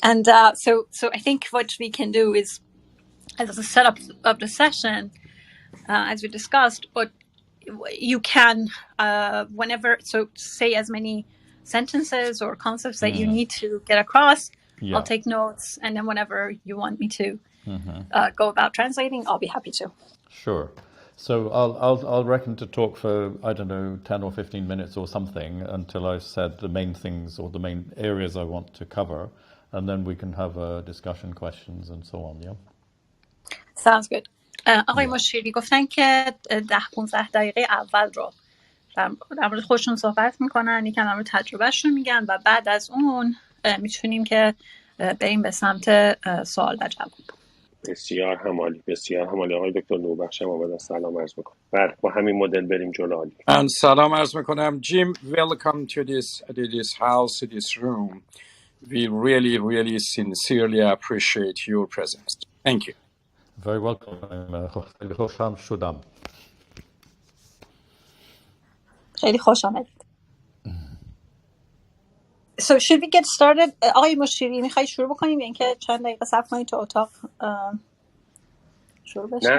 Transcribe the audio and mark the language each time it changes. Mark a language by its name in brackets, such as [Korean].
[English] And so I think what we can do is, as a setup of the session, as we discussed, but you can, whenever, so say as many sentences or concepts that you need to get across, I'll take notes, and then whenever you want me to go about translating, I'll be happy to. Sure. So I'll reckon to talk for, I don't know, 10 or 15 minutes or something until I've said the main things or the main areas I want to cover, and then we can have a discussion, questions and so on, yeah? Sounds good. [Persian] آقای مشیری گفتن که 10-15 دقیقه اول رو در مورد خودشون صحبت میکنن، یکم در مورد تجربهشون میگن و بعد از اون میتونیم که بریم به سمت سوال و جواب. بسیار همالی، بسیار همالی. آقای دکتر نوربخش هم آمدن، سلام عرض میکنم. بله، با همین مدل بریم جلو. عالی. من سلام عرض میکنم. [English] Jim, welcome to this house, to this room. We really sincerely appreciate your presence. Thank you. Very welcome. [Persian] خیلی خوشم شدم. خیلی خوش آمدید. [English] So should we get started? [Persian] آقای مشیری میخوایی شروع بکنیم یا اینکه چند دقیقه صبر کنید تا اتاق شروع بشه؟